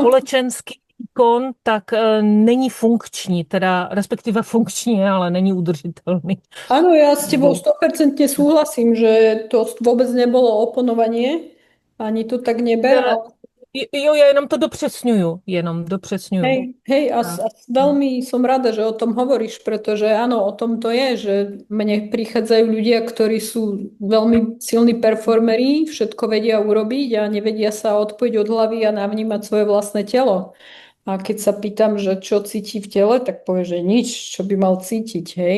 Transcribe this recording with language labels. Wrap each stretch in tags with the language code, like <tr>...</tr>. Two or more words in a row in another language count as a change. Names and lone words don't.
<cs>společenský výkon, tak není funkční, teda respektive funkční je, ale není udržitelný.</cs> <sk>Áno, ja s tebou</sk> <cs>Nebo,</cs> <sk>100% súhlasím, že to vôbec nebolo oponovanie, ani to tak neber,</sk> <cs>ne,</cs> <sk>ale</sk> <cs>jo, já jenom to dopřesňuju, jenom dopřesňuju.</cs> <sk>hej, A, veľmi som rada, že o tom hovoríš, pretože áno, o tom to je, že mne prichádzajú ľudia, ktorí sú veľmi silní performeri, všetko vedia urobiť a nevedia sa odpojiť od hlavy a navnímať svoje vlastné telo. A keď sa pýtam, že čo cíti v tele, tak povie, že nič, čo by mal cítiť, hej.</sk>